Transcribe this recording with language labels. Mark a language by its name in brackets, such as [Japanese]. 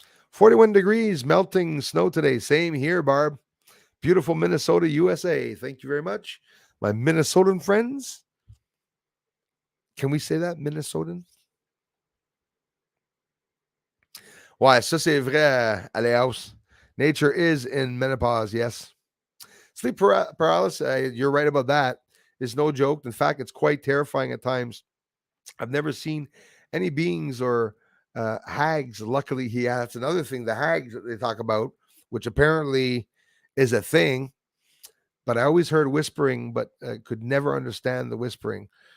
[English] 41 degrees, melting snow today. Same here, Barb. Beautiful Minnesota, USA. Thank you very much, my Minnesotan friends. Can we say that, Minnesotan? [French] Ouais, ça c'est vrai, Aleos. [English] Nature is in menopause, yes. Sleep paralysis, you're right about that. It's no joke. In fact, it's quite terrifying at times. I've never seen any beings or hags. Luckily, that's another thing. The hags that they talk about, which apparently is a thing, but I always heard whispering, but could never understand the whispering.